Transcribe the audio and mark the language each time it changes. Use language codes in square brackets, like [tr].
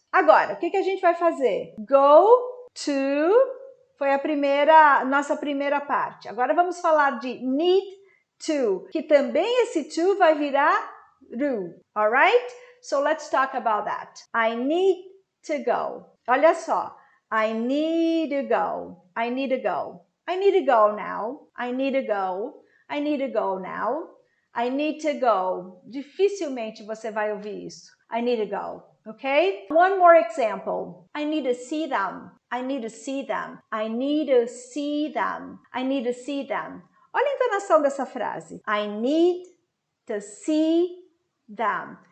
[pt] Agora, o que a gente vai fazer? Go to foi nossa primeira parte. Agora vamos falar de need to, que também esse to vai virar ru, alright? [en] So let's talk about that. I need to go. [pt] Olha só. [en] I need to go. I need to go. I need to go now. I need to go. I need to go now. I need to go. [pt] Dificilmente você vai ouvir isso. [en] I need to go, okay? One more example. I need to see them. I need to see them. I need to see them. I need to see them. [pt] Olha a entonação dessa frase. [en] I need to see them.